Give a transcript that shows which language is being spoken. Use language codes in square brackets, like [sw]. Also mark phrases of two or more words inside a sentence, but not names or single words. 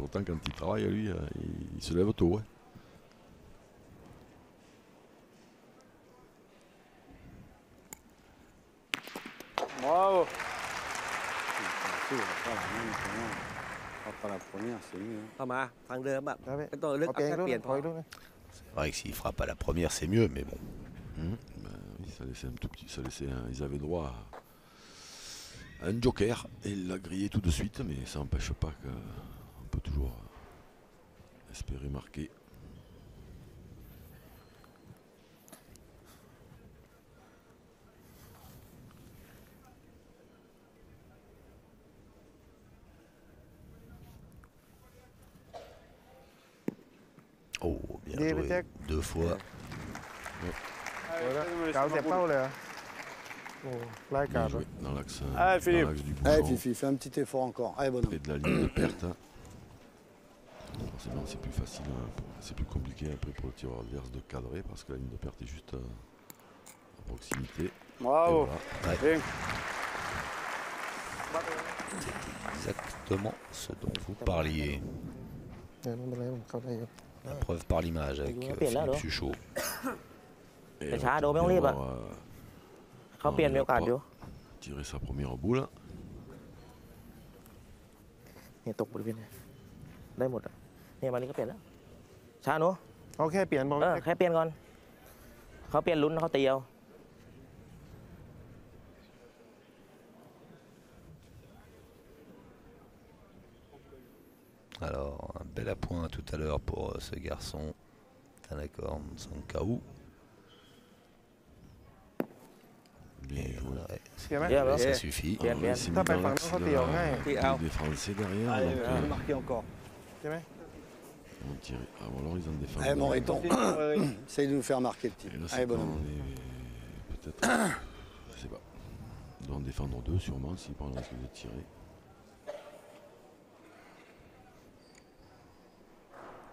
[fr] pourtant quand il travaille, lui, il se lève tôt. Hein. Bravo. Si, on va pas la même, comment. On va pas la première, c'est mieux. hein. [th] เข้ามาทางเดิมแบบ ครับพี่ ไม่ต้องเลือก ขอ เอา เปลี่ยน แค่ ลูก เปลี่ยน ข พ อ อ อีกลูกนึง [fr] C'est vrai que s'il frappe à la première, c'est mieux, mais bon. Ben oui, ça laissait un tout petit, ils avaient droit à un joker et il l'a grillé tout de suite, mais ça n'empêche pas qu'on peut toujours espérer marquer. Oh, bien Des joué. pétacs. 2 fois. Allez, fais-nous laisser [th] เกา [fr] ma [th] เสียบ [fr] boule. [th] เป้าเลยเหรอโอ้ไล่กา [fr] Bien ด joué dans l'axe Allez, Philippe. dans l'axe du Allez, bouchon, Fifi, fais un petit effort encore. Allez, bonhomme. près de la ligne de perte. Forcément, c'est plus facile, hein, c'est plus compliqué après pour le tireur adverse de cadrer parce que la ligne de perte est juste à proximité. Et Bravo. voilà. Bien. Exactement ce dont vous parliez. [th] เดี๋ยวไม่เป็นไรผมเข้าได้อยู่ [fr] La preuve par l'image avec Bien là, Philippe alors. Suchot. Et Mais on ça, peut donc, bien on y va. voir, [th] เขาเปลี่ยนมีโอกาสอยู่ [fr] tirer sa première boule. [th] เนี่ยตกบริเวณเนี่ยได้หมดอ่ะเนี่ยวันนี้ก็เปลี่ยนแล้วช้าหนู เอาแค่เปลี่ยนบอก แค่เปลี่ยนก่อนเขาเปลี่ยนลุ้นเขาตีเอา [fr] Alors, un bel appoint tout à l'heure pour ce garçon. Tanakorn Sankaou. Bien Et joué. voilà, ouais, [th] เสียไหม เยี่ยมแล้ว [fr] ça suffit. Bien, Ah, bien. il s'est T'as mis pas dans le l'axe temps, de t'es en main. des Français derrière. Allez, donc, je vais marquer encore. [th] ใช่ไหม [fr] on tire. Ah, bon, alors ils en défendent. Allez, mon derrière. Riton. Essaye de nous faire marquer, petit. Et là, Allez, c'est quand bonhomme. on est peut-être. Je sais pas. Ils doivent en défendre deux sûrement s'ils prennent le risque de tirer.